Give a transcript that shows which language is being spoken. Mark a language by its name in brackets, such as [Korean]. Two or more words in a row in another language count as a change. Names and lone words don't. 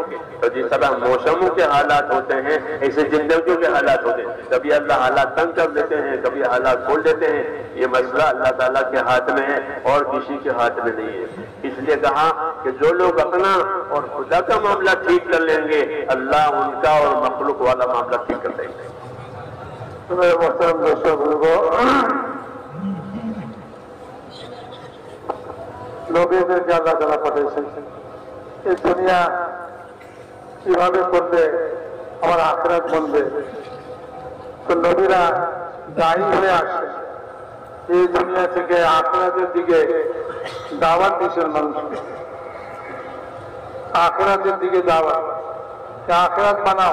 [Urdu] تو جس طرح موسموں کے حالات ہوتے ہیں ایسے زندگیوں کے حالات ہوتے ہیں، کبھی اللہ حالات تنگ کر دیتے ہیں، کبھی حالات کھول دیتے ہیں۔ یہ مسئلہ اللہ تعالیٰ کے ہاتھ میں ہے اور کسی کے ہاتھ میں نہیں ہے۔ اس لیے کہا کہ جو لوگ اپنا اور خدا کا معاملہ ٹھیک کر لیں گے، اللہ ان کا اور مخلوق والا معاملہ ٹھیک کر دیں گے۔ میرے محترم دوستوں بزرگوں، [Bangla] নবীদেরকে আল্লাহ তাআলা পাঠিয়েছেন এই দুনিয়া কিভাবে করলে আমার আখিরাত বনবে। তো নবীরা দায়ী হয়ে আসে এই দুনিয়া থেকে আখিরাতের দিকে দাওয়াত দিয়েছেন মানুষকে, আখিরাতের দিকে দাওয়াত, আখিরাত বানাও।